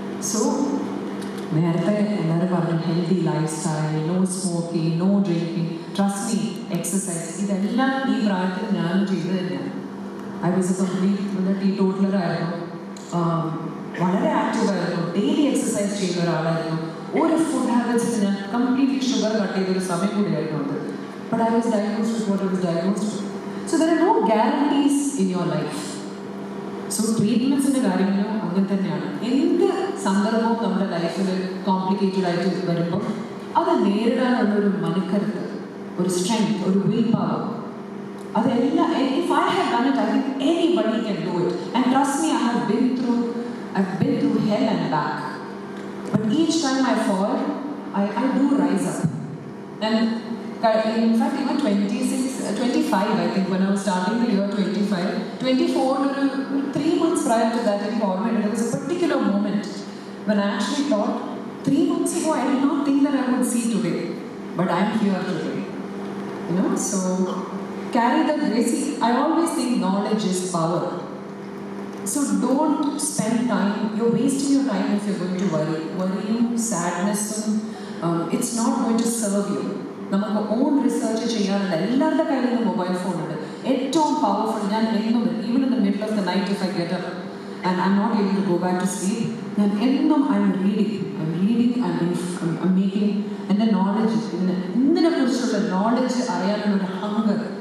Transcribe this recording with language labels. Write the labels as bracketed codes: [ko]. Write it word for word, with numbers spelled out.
[ml] So, നേരത്തെ എല്ലാവരും പറഞ്ഞു healthy life style, no smoking, no drinking, [en] trust me, [ml] exercise, ഇതെല്ലാം ഈ പ്രായത്തിൽ ഞാനും ചെയ്തു തന്നെയാണ്. [en] I was a complete [ml] tee ടോട്ടലറായിരുന്നു. വളരെ ആക്റ്റീവായിരുന്നു, ഡെയിലി എക്സസൈസ് ചെയ്യുന്ന ഒരാളായിരുന്നു. ഒരു ഫുഡ് ഹാബിറ്റ്സിൽ ഞാൻ കംപ്ലീറ്റ്ലി ഷുഗർ കട്ട് ചെയ്തൊരു സമയം കൂടിയായിരുന്നു അത്. [en] But I was diagnosed with what I was diagnosed. So there are no guarantees in your life. [ml] So treatments ന്റെ കാര്യങ്ങളോ അങ്ങനെ തന്നെയാണ്. എന്ത് സന്ദർഭവും നമ്മുടെ ലൈഫിൽ കോംപ്ലിക്കേറ്റഡ് ആയിട്ട് വരുമ്പോൾ അത് നേരിടാനുള്ള ഒരു മനക്കരുത്ത്, ഒരു സ്ട്രെങ്ത്, ഒരു വിൽ പവർ, അതെല്ലാം [en] if I have done it, I think anybody can do it. And trust me, I have been through, I've been through hell and back. But each time I fall, I, I do rise up. And in fact, even twenty-six, twenty-five, I think, when I was starting the year twenty-five, twenty-four, three months prior to that, I remember there was a particular moment when I actually thought, three months ago, I did not think that I would see today, but I am here today. You know, so carry that grace. I always think knowledge is power. So don't spend time. You're wasting your time if you're going to worry. Worrying, sadness, um, it's not going to serve you. [ml] നമുക്ക് on research ചെയ്യാനുള്ള എല്ലാവരുടെ കയ്യിൽ നിന്ന് mobile ഫോണുണ്ട്. ഏറ്റവും powerful, ഞാൻ എന്നും [en] even in the middle of the night if I get up and I am not able to go back to sleep, ഞാൻ എന്നും I am reading I am reading I am making [ml] എൻ്റെ knowledge, എന്തിനെ കുറിച്ചുള്ള knowledge അറിയാനുള്ള ഒരു hunger.